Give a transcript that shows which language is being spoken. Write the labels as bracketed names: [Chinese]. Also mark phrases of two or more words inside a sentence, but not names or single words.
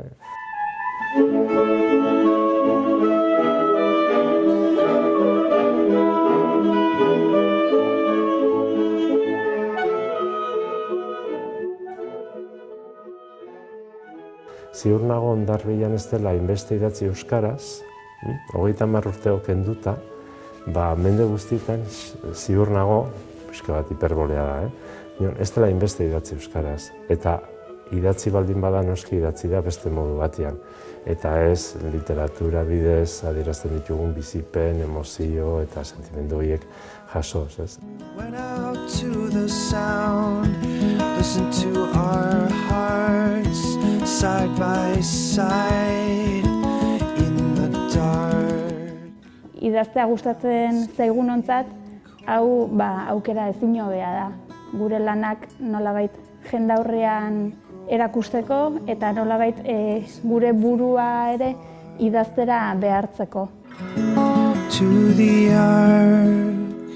[Basque] Ziur nago Hondarribian ez dela hainbeste idatzi euskaraz, 30 urteo kenduta, mende guztietan ziur nago, pixka bat hiperbolea da, ez dela hainbeste idatzi euskaraz. Eta idatzi baldin bada noski idatzi da beste modu batean. Eta ez literatura bidez adierazten ditugun bizipen, emozio eta sentimendu horiek jasoz, ez? [English] Went out to the sound, listen to our hearts, side by side in the dark. [Basque] Idaztea gustatzen zaigunontzat, hau aukera ezin hobea da. Gure lanak nolabait jendaurrean erakusteko eta nolabait gure burua ere idaztera behartzeko. [English] To the arms